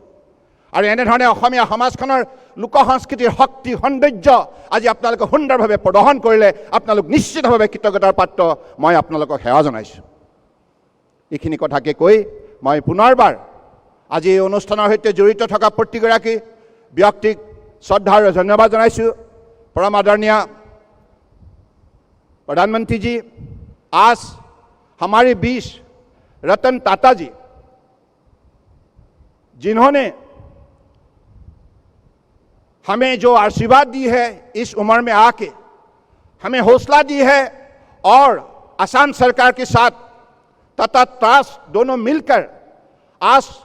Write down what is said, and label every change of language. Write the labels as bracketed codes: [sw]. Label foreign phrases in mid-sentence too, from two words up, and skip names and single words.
[as] আৰু এনেধৰণে অসমীয়া সমাজখনৰ লোক সংস্কৃতিৰ শক্তি, সৌন্দৰ্য আজি আপোনালোকে সুন্দৰভাৱে প্ৰদৰ্শন কৰিলে আপোনালোক নিশ্চিতভাৱে কৃতজ্ঞতাৰ পাত্ৰ। মই আপোনালোকক সেৱা জনাইছোঁ। এইখিনি কথাকে কৈ মই পুনৰবাৰ আজি এই অনুষ্ঠানৰ সৈতে জড়িত থকা প্ৰতিগৰাকী ব্যক্তিক শ্ৰদ্ধা আৰু ধন্যবাদ জনাইছোঁ। [hi] परम आदरणीय प्रधानमंत्री जी, आज हमारे बीच रतन टाटा जी, जिन्होंने हमें जो आशीर्वाद दी है इस उम्र में आके, हमें हौसला दी है और असम सरकार के साथ तथा ट्रस्ट दोनों मिलकर आज